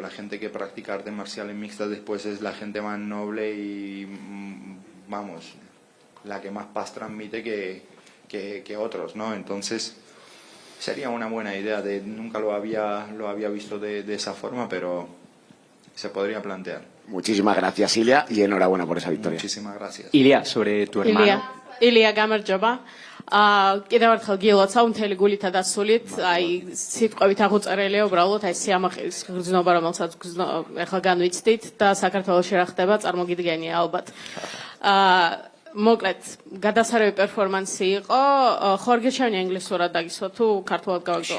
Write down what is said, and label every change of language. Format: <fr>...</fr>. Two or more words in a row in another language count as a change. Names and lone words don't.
<es>La gente que practica artes marciales mixtas después es la gente más noble y, vamos, la que más paz transmite que otros, ¿no? Entonces sería una buena idea, nunca lo había visto de esa forma, pero se podría plantear. Muchísimas gracias, Ilia, y enhorabuena por esa victoria. Muchísimas gracias. Ilia, sobre tu hermano.</es> <ka>Ilia გამარჯობა. კიდევ ერთხელ გილოცავ მთელი გულითა და სულით, აი სიტყვებით აღუწერელია უბრალოდ აი სიამაყის გრძნობა, რომელსაც ახლა განვიცდით და საქართველოში რა ხდება, წარმოგიდგენია ალბათ. მოკლედ, გადასარევი პერფორმანსი იყო, ხორგეშანი ინგლისურად დაგისვა თუ ქართულად გავაგზავნოთ?</ka>